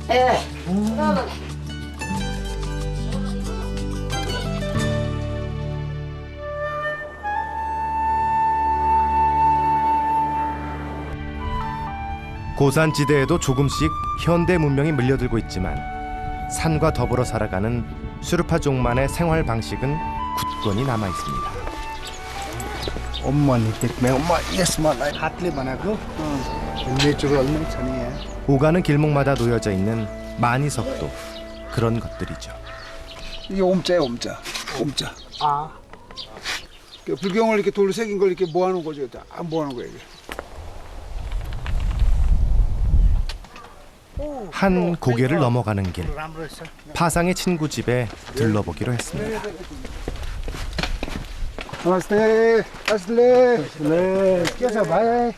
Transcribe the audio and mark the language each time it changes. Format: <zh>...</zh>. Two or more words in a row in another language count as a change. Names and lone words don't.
<ko>고산지대에도 조금씩 현대 문명이 물려들고 있지만 산과 더불어 살아가는 슈르파족만의 생활 방식은 굳건히 남아 있습니다.</ko> <ne>हातले बनाएको नेचुरल नै छ नि यहाँ</ne> <ko>오가는 길목마다 놓여져 있는 만이석도 그런 것들이죠. 이게 옴자예요, 옴자. 그 불경을 이렇게 돌로 새긴 걸 이렇게 모아놓은 거죠. 안 모아놓은 거예요. 이게. 한 고개를 넘어가는 길, 파상의 친구 집에 들러보기로 했습니다.</ko> <ne>नमस्ते के छ भाइ</ne>